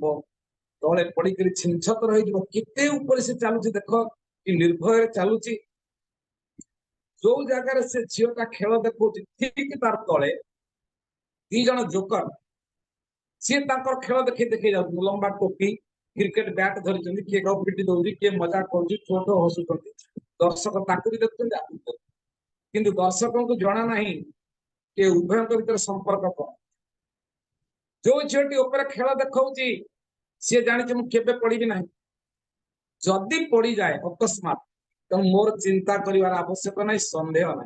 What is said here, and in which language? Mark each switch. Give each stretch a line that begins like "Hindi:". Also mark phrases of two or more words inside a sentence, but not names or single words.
Odia: ତଳେ ପଡିକରି ଛିନଛତ୍ର ହେଇଯିବ। କେତେ ଉପରେ ସେ ଚାଲୁଛି ଦେଖ, କି ନିର୍ଭୟରେ ଚାଲୁଛି। ଯୋଉ ଜାଗାରେ ସେ ଝିଅଟା ଖେଳ ଦେଖଉଛି, ଠିକ ତାର ତଳେ ଦି ଜଣ ଜୋକର, ସିଏ ତାଙ୍କର ଖେଳ ଦେଖେଇ ଦେଖେଇ ଯାଉଛନ୍ତି। ଲମ୍ବା ଟୋପି,
English: cricket bat
Odia: धरिଛନ୍ତି କିଏ କାହାକୁ ପିଟି ଦଉଛି କିଏ ମଜା କରୁଛି ଛୋଟ ହସୁଛନ୍ତି ଦର୍ଶକ ତାକୁ ବି ଦେଖୁଛନ୍ତି ଆକୁ ବି ଦେଖୁଛନ୍ତି। କିନ୍ତୁ ଦର୍ଶକଙ୍କୁ ଜଣା ନାହିଁ ଯେ ଉଭୟଙ୍କ ଭିତରେ ସମ୍ପର୍କ କଣ। ଯୋଉ ଝିଅଟି ଉପରେ ଖେଳ ଦେଖାଉଛି ସିଏ ଜାଣିଛି ମୁଁ କେବେ ପଡିବି ନାହିଁ। ଯଦି ପଡିଯାଏ ଅକସ୍ମାତ ତେଣୁ ମୋର ଚିନ୍ତା କରିବାର ଆବଶ୍ୟକ ନାହିଁ, ସନ୍ଦେହ ନାହିଁ।